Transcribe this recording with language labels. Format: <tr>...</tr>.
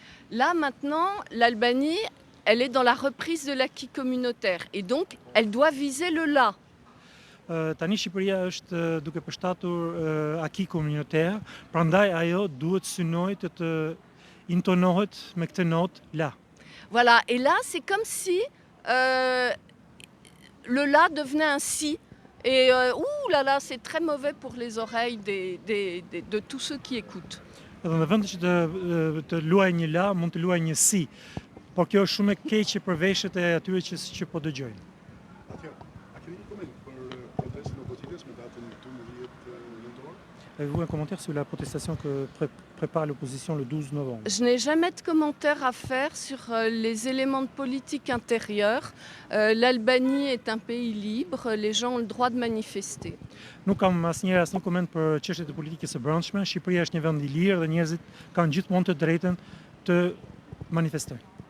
<fr>Là, maintenant, l'Albanie, elle est dans la reprise de l'acquis communautaire et donc elle doit viser le La.</fr> <sq>Tani Shqipëria është duke përshtatur acquis communautaire, prandaj ajo duhet synojë të intonohet me këtë notë La.</sq> <fr>Voilà, et là, c'est comme si le La devenait un Si. Et ouh là là, c'est très mauvais pour les oreilles de tous ceux qui écoutent.</fr> <sq>Edhe në vend që të luajë një la, mund të luajë një si. Por kjo është shumë e keqe për veshët e atyre që po dëgjojnë. A keni një koment për protestën e opozitës me datën 12 nëntor?</sq> <fr>Avez-vous un commentaire sur la protestation que prépare l'opposition le 12 novembre? Je n'ai jamais de commentaire à faire sur les éléments de politique intérieure. L'Albanie est un pays libre, les gens ont le droit de manifester.</fr> <sq>Nuk kam asnjë koment për çështjet e politikës së brendshme. Shqipëria është një vend I lirë dhe njerëzit kanë gjithmonë të drejtën të manifestojnë.</sq>